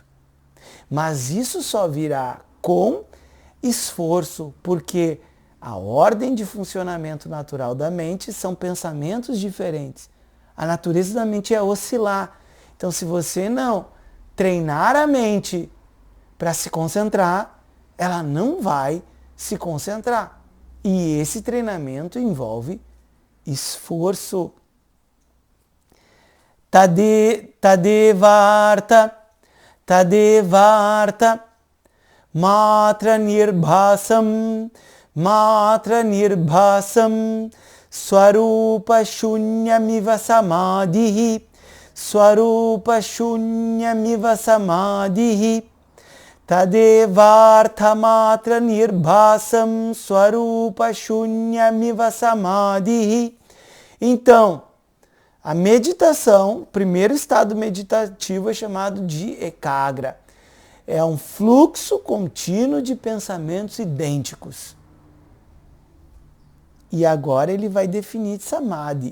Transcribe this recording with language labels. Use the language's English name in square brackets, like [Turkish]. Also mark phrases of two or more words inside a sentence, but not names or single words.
[Portuguese] Mas isso só virá com esforço, porque a ordem de funcionamento natural da mente são pensamentos diferentes. A natureza da mente é oscilar. Então, se você não treinar a mente para se concentrar, ela não vai se concentrar. E esse treinamento envolve esforço. [Sanskrit] तदेवार्थ, मात्र निर्भासं, स्वरूप शून्यमिव समाधिः, स्वरूप शून्यमिव समाधिः, तदेवार्थ मात्र निर्भासं, स्वरूप शून्यमिव समाधिः. [Portuguese] Então, a meditação, o primeiro estado meditativo é chamado de ekagra. É um fluxo contínuo de pensamentos idênticos. E agora ele vai definir samadhi.